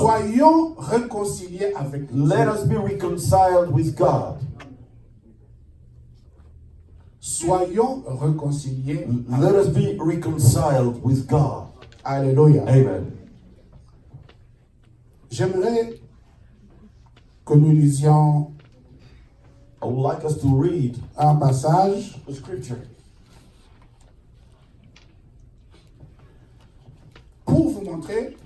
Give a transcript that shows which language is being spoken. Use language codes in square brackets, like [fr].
[fr] soyons réconciliés avec Dieu. [en] let us be reconciled with God. [fr] Soyons réconciliés. [en] Let us be reconciled with God. [fr] Alléluia. [en] Amen. [fr] J'aimerais que nous lisions [en] I would like us to read [fr] un passage [en] the scripture [fr] pour vous montrer,